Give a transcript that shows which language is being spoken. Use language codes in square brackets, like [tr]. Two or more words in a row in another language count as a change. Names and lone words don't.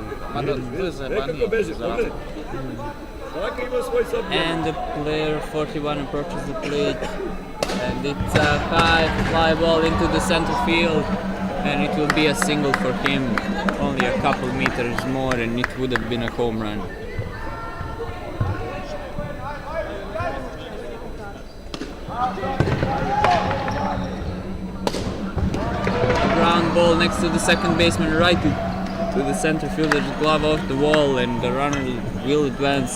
[sr] Mada bile zajebanije. Nekako beže, pogledaj. Svaka ima svoj sad. [en] And the player 41 approaches the plate, and it's a high fly ball into the center field, and it will be a single for him, only a couple meters more, and it would have been a home run. Ground ball next to the second baseman, right to the center fielder's glove off the wall, and the runner will advance.